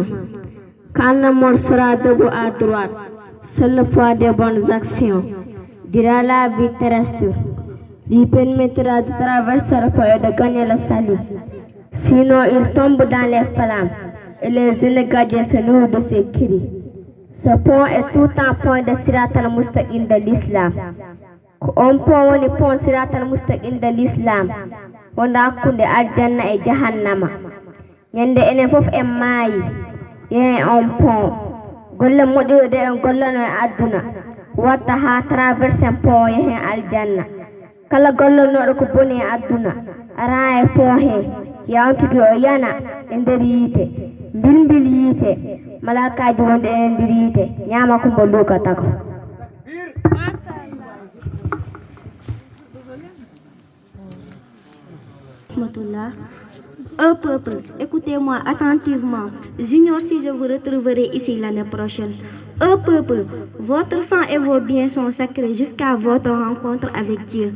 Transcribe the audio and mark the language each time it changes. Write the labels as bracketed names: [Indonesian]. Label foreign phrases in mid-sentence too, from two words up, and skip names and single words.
[French] Quand le mort sera debout à droite, c'est le poids des bonnes actions, dira la vie terrestre, lui permettra de traverser le feu et de gagner le salut. Sinon, il tombe dans les flammes et les inégalités se nourrissent de ses cris. Ce pont est tout un point de Sirat al-Mustaqim de l'islam. [Fula] On pont woni pont Sirat al-Mustaqim [French] de l'islam. [Fula] Wonda kunde aljanna e jahannama. Nyande enen fof en maayi. Yen on pont. Golle moƴƴude en gollano e aduna. Watta ha [French] traverse pont [Fula] yehen aljanna. Kala gollanoɗo ko boni e aduna. Ara e pont he. Yawtude o yana e nder yiite. Mbilmbil yiite. Malakaji wonde e nder yiite. Ñama ko mbo lugata ko. [French] Peuple, écoutez-moi attentivement. J'ignore si je vous retrouverai ici l'année prochaine. Peuple, votre sang et vos biens sont sacrés jusqu'à votre rencontre avec Dieu.